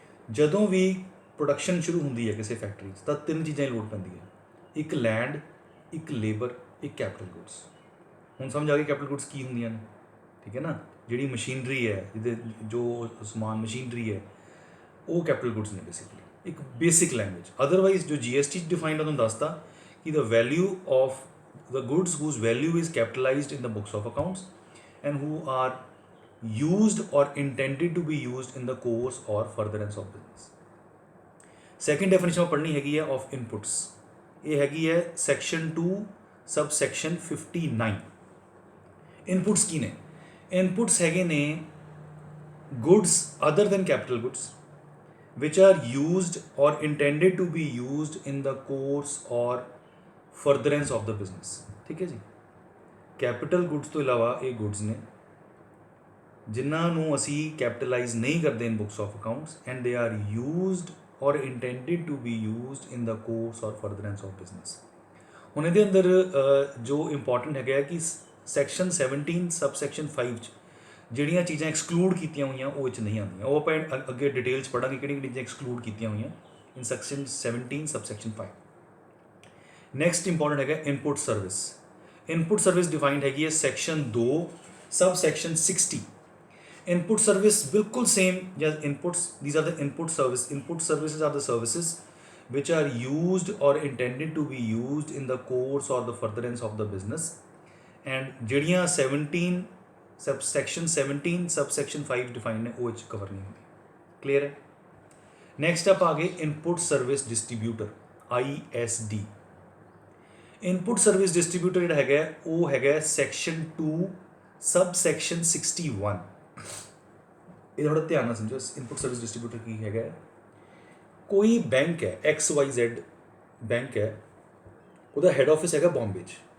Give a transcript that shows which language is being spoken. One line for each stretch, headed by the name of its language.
Punjabi: ਜਦੋਂ ਵੀ ਪ੍ਰੋਡਕਸ਼ਨ ਸ਼ੁਰੂ ਹੁੰਦੀ ਹੈ ਕਿਸੇ ਫੈਕਟਰੀ 'ਚ ਤਾਂ ਤਿੰਨ ਚੀਜ਼ਾਂ ਦੀ ਲੋੜ ਪੈਂਦੀ ਹੈ, ਇੱਕ ਲੈਂਡ, ਇੱਕ ਲੇਬਰ, ਇੱਕ ਕੈਪੀਟਲ ਗੁੱਡਸ। ਹੁਣ ਸਮਝ ਆ ਗਈ ਕੈਪੀਟਲ ਗੁੱਡਸ ਕੀ ਹੁੰਦੀਆਂ ਨੇ? ਠੀਕ ਹੈ ਨਾ। ਜਿਹੜੀ ਮਸ਼ੀਨਰੀ ਹੈ, ਜਿਹਦੇ ਜੋ ਸਮਾਨ ਮਸ਼ੀਨਰੀ ਹੈ, ਉਹ ਕੈਪੀਟਲ ਗੁੱਡਸ ਨੇ ਬੇਸਿਕਲੀ, ਇੱਕ ਬੇਸਿਕ ਲੈਂਗੁਏਜ। ਅਦਰਵਾਈਜ਼ ਜੋ GST 'ਚ ਡਿਫਾਈਨਡ ਆ ਤੁਹਾਨੂੰ ਦੱਸਤਾ ਕਿ
English: ਦਾ value of the goods whose value is capitalized in the books of accounts and who are used or intended to be used in the course or furtherance of business।
Punjabi: Second definition ਪੜ੍ਹਨੀ ਹੈਗੀ ਹੈ of inputs. ਇਹ ਹੈਗੀ ਹੈ section 2 subsection 59। Inputs ਕੀ ਨੇ?
English: inputs
Punjabi: ਹੈਗੇ ਨੇ
English: Goods other than capital goods which are used or intended to be used in the course or furtherance of the business।
Punjabi: ਠੀਕ ਹੈ ਜੀ।
English: capital goods
Punjabi: ਤੋਂ ਇਲਾਵਾ ਇਹ ਗੁੱਡਸ ਨੇ ਜਿਨ੍ਹਾਂ ਨੂੰ ਅਸੀਂ ਕੈਪੀਟਲਾਈਜ਼ ਨਹੀਂ ਕਰਦੇ
English: In books of accounts, and they are used or intended to be used in the course or furtherance of business.
Punjabi: ਹੁਣ ਇਹਦੇ ਅੰਦਰ ਜੋ ਇੰਪੋਰਟੈਂਟ ਹੈਗਾ ਕਿ ਸੈਕਸ਼ਨ 17 ਸਬਸੈਕਸ਼ਨ 5 'ਚ ਜਿਹੜੀਆਂ ਚੀਜ਼ਾਂ ਐਕਸਕਲੂਡ ਕੀਤੀਆਂ ਹੋਈਆਂ ਉਹ 'ਚ ਨਹੀਂ ਆਉਂਦੀਆਂ। ਉਹ ਆਪਾਂ ਅੱਗੇ ਡਿਟੇਲ 'ਚ ਪੜ੍ਹਾਂਗੇ ਕਿਹੜੀਆਂ ਚੀਜ਼ਾਂ ਐਕਸਕਲੂਡ ਕੀਤੀਆਂ ਹੋਈਆਂ ਇਨ ਸੈਕਸ਼ਨ 17 ਸਬਸੈਕਸ਼ਨ 5। ਨੈਕਸਟ ਇੰਪੋਰਟੈਂਟ ਹੈਗਾ input service. Input service defined ਹੈਗੀ ਹੈ ਸੈਕਸ਼ਨ 2 ਸਬਸੈਕਸ਼ਨ 60।
English: input service
Punjabi: ਬਿਲਕੁਲ
English: Same ਜਾਂ inputs, these are the input service. Input services are the services which are used or intended to be used in the course or the furtherance of the business, and
Punjabi: ਜਿਹੜੀਆਂ 17 section 17 subsection 5 define ਨੇ ਉਹ 'ਚ cover ਨਹੀਂ ਹੁੰਦੀ। Clear ਹੈ। Next up ਆ ਗਏ input service distributor ISD। Input service distributor ਜਿਹੜਾ ਹੈਗਾ ਉਹ ਹੈਗਾ ਸੈਕਸ਼ਨ 2 ਸਬਸੈਕਸ਼ਨ 61। ਇਹ ਥੋੜ੍ਹਾ ਧਿਆਨ ਨਾਲ ਸਮਝੋ। ਇਨਪੁਟ ਸਰਵਿਸ ਡਿਸਟਰੀਬਿਊਟਰ ਕੀ ਹੈਗਾ? ਕੋਈ ਬੈਂਕ ਹੈ, XYZ ਬੈਂਕ ਹੈ, ਉਹਦਾ ਹੈੱਡ ਆਫਿਸ ਹੈਗਾ ਬੰਬੇ 'ਚ।